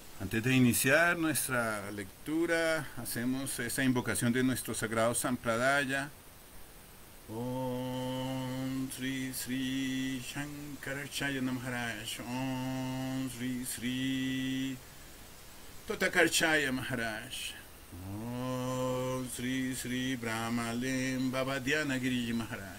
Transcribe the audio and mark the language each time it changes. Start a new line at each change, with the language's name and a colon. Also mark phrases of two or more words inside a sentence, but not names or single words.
Spanish: Antes de iniciar nuestra lectura, hacemos esa invocación de nuestro sagrado Sampradaya. Om Sri Sri Shankaracharya Maharaj. Om Sri Sri Totakarchaya Maharaj. Om Sri Sri Brahmalem Baba Dhyana Giriji Maharaj.